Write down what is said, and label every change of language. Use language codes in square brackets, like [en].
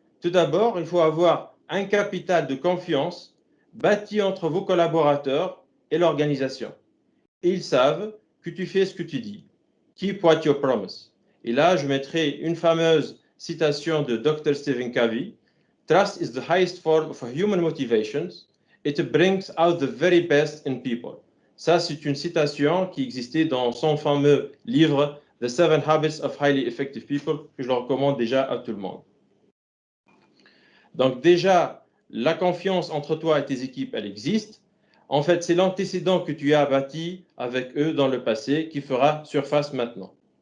[fr] Tout d'abord, il faut avoir un capital de confiance bâti entre vos collaborateurs et l'organisation. Ils savent que tu fais ce que tu dis. [en] Keep what you promise. [fr] Et là, je mettrai une fameuse citation de Dr. Stephen Covey. [en] Trust is the highest form of human motivations. It brings out the very best in people. [fr] Ça, c'est une citation qui existait dans son fameux livre The 7 Habits of Highly Effective People, que je le recommande déjà à tout le monde. Donc déjà, la confiance entre toi et tes équipes, elle existe. En fait, c'est l'antécédent que tu as bâti avec eux dans le passé qui fera surface maintenant.